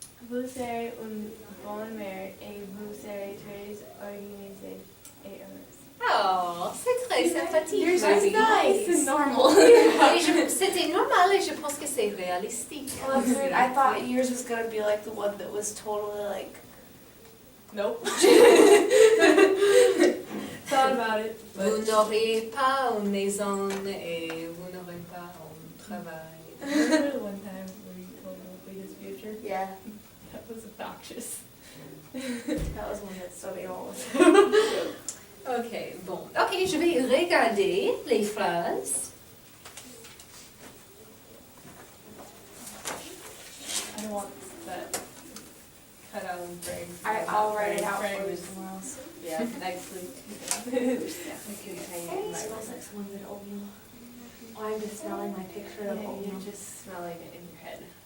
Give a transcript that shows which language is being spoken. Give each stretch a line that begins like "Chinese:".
French: Vous serez une bonne mère et vous serez très organisée et heureuse. Oh, c'est très sympathique,
English: Yours is Marie. nice. It's normal.
French: C'était normal et je pense que c'est réalistique.
English: Well, that's weird. I thought yours was gonna be like the one that was totally like. Nope. Thought about it.
French: Vous n'aurez pas une maison et vous n'aurez pas un travail.
English: Remember the one time where you told Wolfie his future? Yeah, That was obnoxious. that was one that studied all of
French: Ok, bon. Ok, je vais regarder les phrases.
English: I don't want that cut out and frame. I'll write it out Frame for you is- somewhere else. Yeah, next week. It smells like someone did oatmeal. Oh, I'm just smelling my picture of Yeah, oatmeal. you're just smelling it in your head.